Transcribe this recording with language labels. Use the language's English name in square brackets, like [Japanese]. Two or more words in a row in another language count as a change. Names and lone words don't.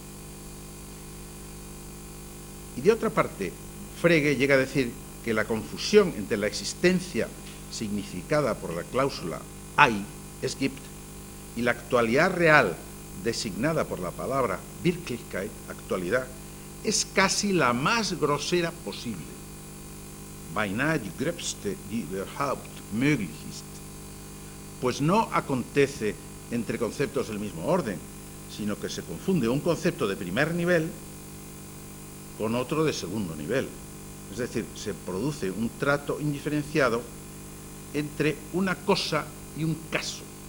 [Spanish] Y de otra parte, Frege llega a decir que la confusión entre la existencia significada por la cláusula hay, [German] es gibt, [Spanish] y la actualidad real designada por la palabra Wirklichkeit, actualidad, es casi la más grosera posible. [German] Beinahe die gröbste, die überhaupt möglich ist. [Spanish] Pues no acontece entre conceptos del mismo orden, sino que se confunde un concepto de primer nivel con otro de segundo nivel. Es decir, se produce un trato indiferenciado entre una cosa y un caso.